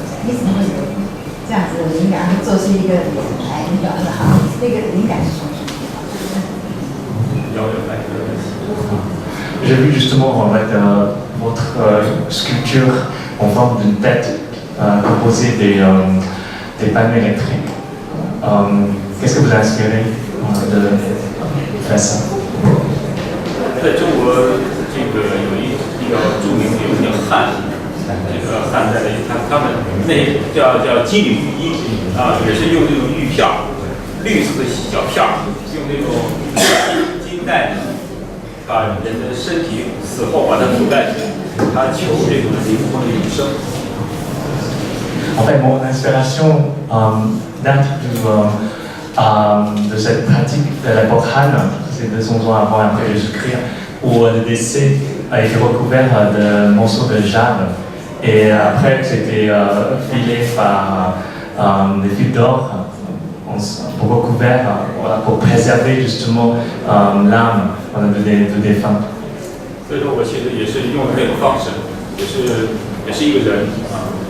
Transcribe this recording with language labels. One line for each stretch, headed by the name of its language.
Chinese: 你怎么会有这样子的灵感，做出一个来？那个灵感是从什么地方？邀人来的问题。
French: J'ai vu justement en fait, votre sculpture en forme d'une tête composée des panneaux électriques. Qu'est-ce que vous a inspiré de faire ça?
Chinese: 在中国，这个有一比较著名的有一个汉，这个汉代的他们那叫金缕玉衣啊，也是用这种玉片儿，绿色的小片儿，用那种金带把人的身体死后把它覆盖起来，他求这种灵魂的永生。
French: En fait, mon inspiration date de cette pratique de l'époque Han, c'est 200 ans avant et après Jésus-Christ, où le décès a été recouvert de morceaux de jade et après c'était filé par des fils d'or pour recouvert, voilà, pour préserver justement l'âme du défunt.
Chinese: 所以说我其实也是用这种方式，也是一个人啊。